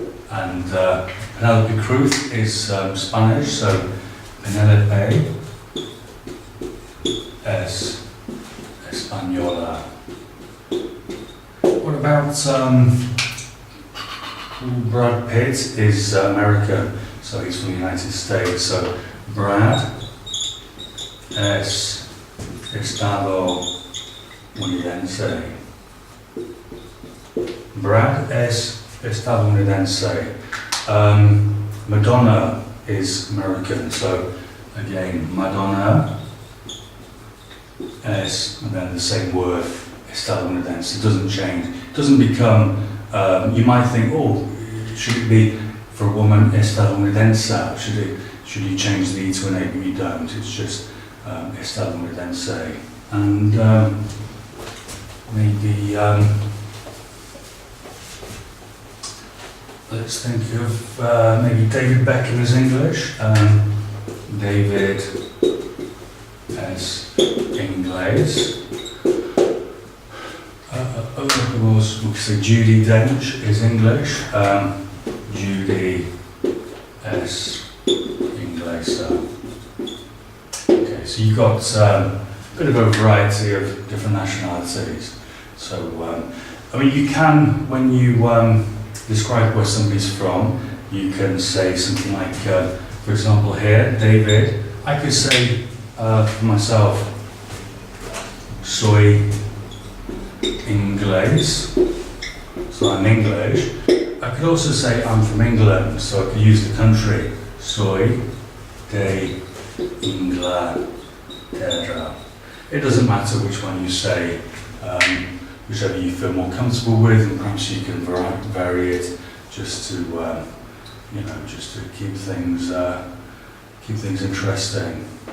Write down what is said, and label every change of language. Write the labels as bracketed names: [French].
[English] And Penelope Cruz is Spanish, so Penelope [Spanish] es Española. [English] What about Brad Pitt is American, so he's from the United States. [Spanish] So Brad es estadounidense. Brad es estadounidense. [English] Madonna is American, so again, Madonna es, and then the same word, estadounidense. It doesn't change. It doesn't become, you might think, oh, should it be for a woman estadounidense? Should you change the E to an A? But you don't. It's just estadounidense. And maybe, let's think of maybe David Beckham is English. [Spanish] David es Inglés. [English] We could say Judi Dench is English. [Spanish] Judi es Inglesa. [English] Okay, so you've got a bit of a variety of different nationalities. So, I mean, you can, when you describe where somebody's from, you can say something like, for example here, David, I could say for myself, [Spanish] soy inglés, [English] so I'm English. I could also say I'm from England, so I could use the country. [Spanish] Soy de Inglaterra. [English] It doesn't matter which one you say, whichever you feel more comfortable with, and perhaps you can vary it just to, just to keep things interesting.